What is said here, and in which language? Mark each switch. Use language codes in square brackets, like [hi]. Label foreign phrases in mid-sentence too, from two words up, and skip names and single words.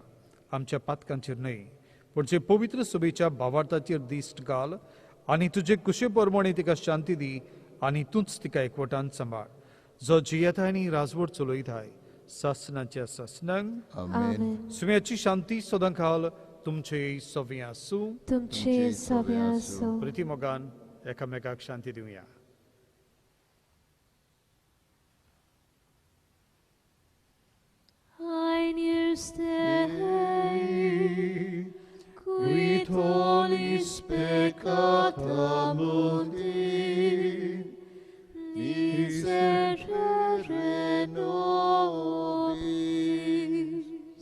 [kok] आमच्या पातकांचेर न्हय पूण जे पवित्र सभेच्या भावार्थाचेर दिश्ट घाल आनी तुजे कुशे प्रमाणे तिका शांती दी आनी तूंच तिका एकवटान सांबाळ. जो जियेताय आनी राजवट चलयताय सासनाच्या सासनांक. आमेन. सुम्याची शांती सदां घाल तुमचे सव्या आसूं. तुमचे सव्या आसूं. प्रिती मोगान एकामेकाक शांती दिवया. [la] Agnus Dei, qui tollis peccata mundi, miserere nobis.